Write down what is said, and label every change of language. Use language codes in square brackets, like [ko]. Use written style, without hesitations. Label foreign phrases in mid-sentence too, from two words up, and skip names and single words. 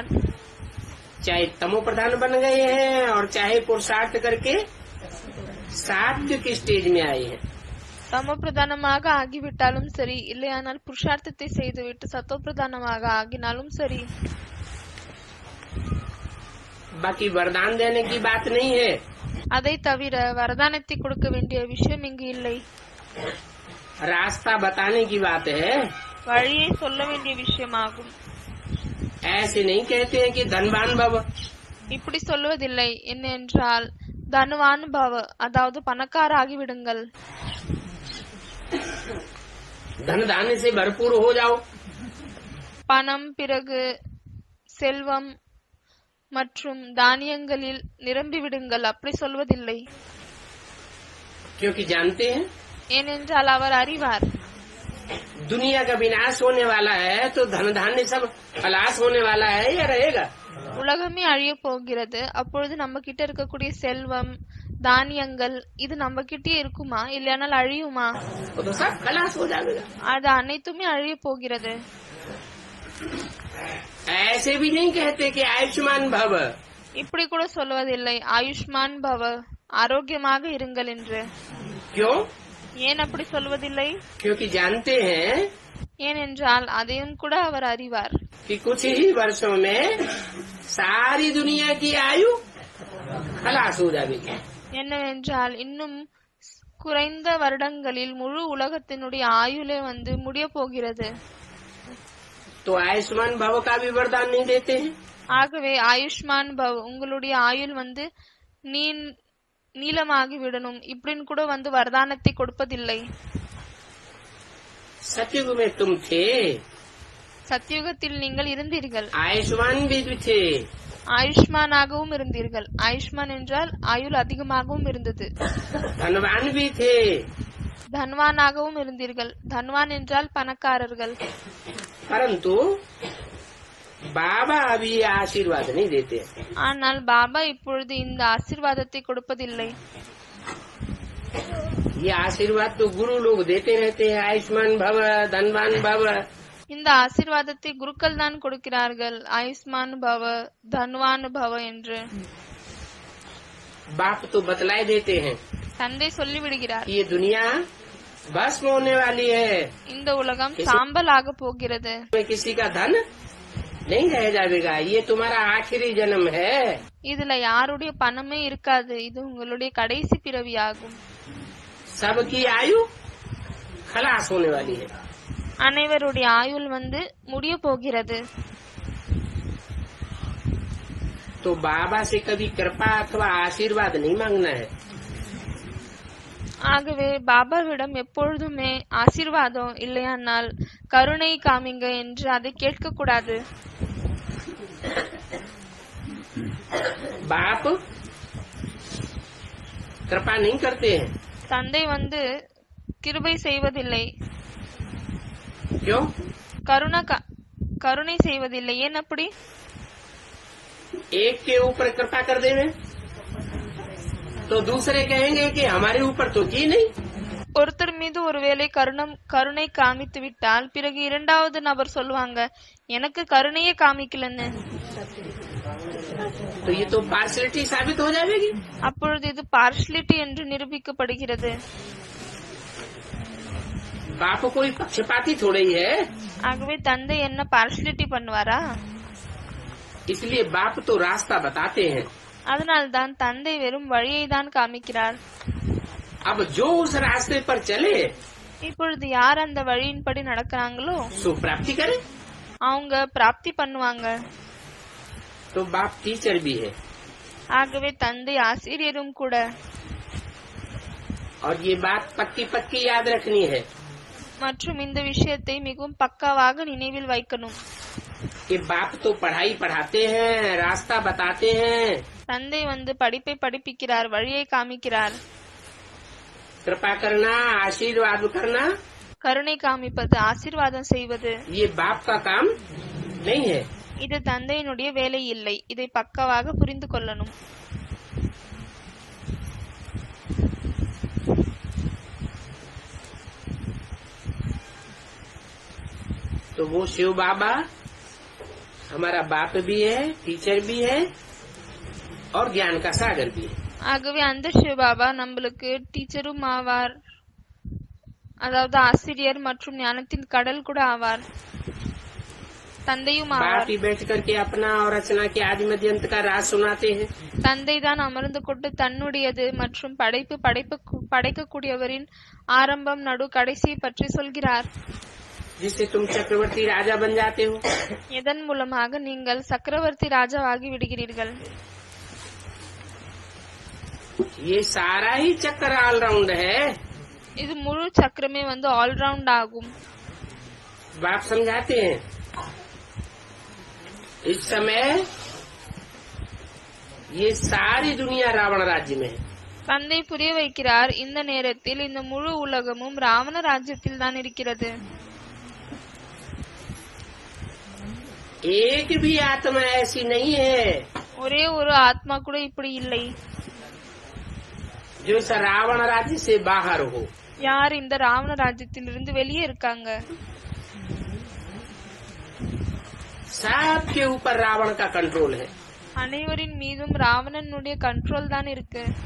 [hi] चाहे तमो प्रधान बन गए हैं और चाहे पुरुषार्थ करके साध्य की स्टेज में आए हैं। [ta] தமோ பிரதானமாக ஆகிவிட்டாலும் சரி, இல்லையானால் புருஷார்த்தத்தை செய்துவிட்டு சத்தோ பிரதானமாக ஆகினாலும் சரி. [hi] बाकी वरदान देने की बात नहीं है। [ta] அதை தவிர வரதானத்தை கொடுக்க வேண்டிய விஷயம் இங்கு இல்லை. [hi] रास्ता बताने की बात है। [ta] வழியை சொல்ல வேண்டிய விஷயமாகும். [hi] ऐसे नहीं कहते हैं कि धनवान भव। [ta] இப்படி சொல்லுவதில்லை. என்னென்றால் [hi] धनवान भव, [ta] அதாவது பணக்காராகி விடுங்கள். [hi] धन धान्य से भरपूर हो जाओ. [ta] பணம், பிறகு செல்வம் மற்றும் தானியங்களில் நிரம்பி விடுங்கள். அப்படி சொல்வதில்லை. [hi] क्योंकि जानते हैं [ta] ஏனென்றால் அவர் அறிவார். [hi] दुनिया का विनाश होने वाला है, तो धन धान्य सब खलास होने वाला है या रहेगा? [ta] உலகமே அழிய போகிறது. அப்பொழுது நம்ம கிட்ட இருக்கக்கூடிய செல்வம், தானியங்கள் இது நம்ம கிட்டே இருக்குமா, இல்லையானால் அழியுமா? [hi] वो तो सब खलास हो जाएगा. [ta] அது அனைத்துமே அழிய போகிறது. [hi] ऐसे भी नहीं कहते कि आयुष्मान भव. [ta] இப்படி கூட சொல்வதில்லை [hi] आयुष्मान भव, [ta] ஆரோக்கியமாக இருங்கள் என்று. [hi] क्यों? [ta] ஏன் அப்படி சொல்வதில்லை? [hi] क्योंकि जानते हैं [ta] ஏனென்றால் அதையும் கூட அவர் அறிவார். [hi] कि कुछ ही वर्षों में सारी दुनिया की आयु खलास हो जाएगी. [ta] என்னவென்றால் இன்னும் குறைந்த வருடங்களில் முழு உலகத்தினுடைய ஆயுளே முடிய போகிறது. [hi] तो आयुष्मान भव का भी वरदान नहीं देते हैं. [ta] ஆகவே [hi] आयुष्मान भव, [ta] உங்களுடைய ஆயுள் நீளமாகி விடணும் இப்படின்னு கூட வரதானத்தை கொடுப்பதில்லை. [hi] सतयुग में तुम थे, [ta] சத்தியுகத்தில் நீங்கள் இருந்தீர்கள், [hi] आयुष्मान भी थे, [ta] ஆயுஷ்மானாகவும் இருந்தீர்கள். ஆயுஷ்மான் என்றால் ஆயுள் அதிகமாகவும் இருந்தது. [hi] धनवान भी थे, [ta] தன்வானாகவும் இருந்தீர்கள். தன்வான் என்றால் பணக்காரர்கள். [hi] परंतु बाबा अभी ये आशीर्वाद नहीं देते. [ta] ஆனால் பாபா இப்பொழுது இந்த ஆசீர்வாதத்தை கொடுப்பதில்லை. [hi] ये आशीर्वाद तो गुरु लोग देते रहते हैं, आयुष्मान भव, धनवान भव. [ta] இந்த ஆசீர்வாதத்தை குருக்கள் தான் கொடுக்கிறார்கள், [hi] आयुष्मान भव, धनवान भव [ta] என்று. [hi] बाप तो बतलाए देते हैं [ta] தந்தை சொல்லிவிடுகிறார், [hi] कि ये दुनिया भस्म होने वाली है, [ta] இந்த உலகம் சாம்பல் ஆக போகிறது, [hi] किसी का धन नहीं रह जाएगा, ये तुम्हारा आखिरी जन्म है. [ta] இதுல யாருடைய பணமே இருக்காது, இது உங்களுடைய கடைசி பிறவியாகும். [hi] सबकी आयु खलास होने वाली है. [ta] அனைவருடைய ஆயுள் முடிய போகிறது. [hi] तो बाबा से कभी कृपा अथवा आशीर्वाद नहीं मांगना है. [ta] ஆகவே பாபாவிடம் எப்பொழுதுமே ஆசீர்வாதம் இல்லையானால் கருணை காமிங்க என்று அதை கேட்க கூடாது. [hi] बाप कृपा नहीं करते हैं. [ta] தந்தை கிருபை செய்வதில்லை. [hi] क्यों? [ta] கருணை செய்வதில்லை. ஏன் அப்படி? [hi] एक के ऊपर कृपा कर देवे तो दूसरे कहेंगे कि हमारे ऊपर तो की नहीं. [ta] ஒருத்தர் மீது ஒருவேளை கருணை காமித்து விட்டால் பிறகு இரண்டாவது நபர் சொல்லுவாங்க, எனக்கு கருணையே காமிக்கலன்னு. [hi] तो ये तो पार्शलिटी साबित हो जाएगी. [ta] அப்பொழுது இது பார்ஷலிட்டி என்று நிரூபிக்கப்படுகிறது. [hi] बाप कोई पक्षपाती थोड़ा ही है. [ta] ஆகவே தந்தை என்ன பார்ஷலிட்டி பண்ணுவாரா? [hi] इसलिए बाप तो रास्ता बताते हैं. [ta] அதனால்தான் தந்தை வெறும் வழியை தான் காமிக்கிறார். [hi] अब जो उस रास्ते पर चले [ta] இப்பொழுது யார் அந்த வழியின்படி நடக்கிறாங்களோ [hi] सो प्राप्ति करे. [ta] அவங்க பிராப்தி பண்ணுவாங்க. [hi] तो बाप टीचर भी है [ta] ஆகவே தந்தை ஆசிரியரும் கூட. [hi] और ये बात पक्की पक्की याद रखनी है [ta] மற்றும் இந்த விஷயத்தை மிகவும் பக்காவாக நினைவில் வைக்கணும். [hi] कि बाप तो पढ़ाई पढ़ाते हैं, रास्ता बताते हैं. [ta] தந்தை படிப்பை படிப்பிக்கிறார், வழியை காமிக்கிறார். [hi] कृपा करना, आशीर्वाद करना, [ta] கருணை காமிப்பது, ஆசீர்வாதம் செய்வது [hi] ये बाप का काम नहीं है. [ta] இது தந்தையினுடைய வேலை இல்லை. இதை பக்காவாக புரிந்து கொள்ளணும். [hi] तो वो शिव बाबा हमारा बाप भी है, टीचर भी है और ज्ञान का सागर भी है. [ta] ஆகவே அந்த சிவபாபா நம்மளுக்கு டீச்சரும் ஆவார், அதாவது ஆசிரியர் மற்றும் ஞானத்தின் கடல் கூட ஆவார். தந்தையும் [hi] बाप [ta] ஆவார். [hi] ही बैठ करके अपना और रचना के आदि मध्य अंत का राज सुनाते हैं. [ta] தந்தை தான் அமர்ந்து கொண்டு தன்னுடையது மற்றும் படைக்கக்கூடியவரின் ஆரம்பம், நடு, கடைசியை பற்றி சொல்கிறார். [hi] जिससे तुम चक्रवर्ती राजा बन जाते हो. [ta] இதன் மூலமாக நீங்கள் சக்கரவர்த்தி ராஜாவாகி விடுகிறீர்கள். [hi] ये सारा ही चक्कर ऑलराउंड है। [ta] இது முழு சக்கரமே வந்து ஆல்ரவுண்ட் ஆகும். [hi] बाप समझाते हैं इस समय ये सारी दुनिया रावण राज्य में है। [ta] தந்தை புரிய வைக்கிறார், இந்த நேரத்தில் இந்த முழு உலகமும் ராவண ராஜ்யத்தில் தான் இருக்கிறது. [hi] एक भी आत्मा ऐसी नहीं है [ta] ஒரே ஒரு ஆத்மா கூட இப்படி இல்லை [hi] जो इस रावण राज्य से बाहर हो। [ta] யார் இந்த ராவண ராஜ்யத்திலிருந்து வெளியே இருக்காங்க. [hi] सबके ऊपर रावण का कंट्रोल है। [ta] அனைவரின் மீதும் ராவணனுடைய கண்ட்ரோல் தான் இருக்கு.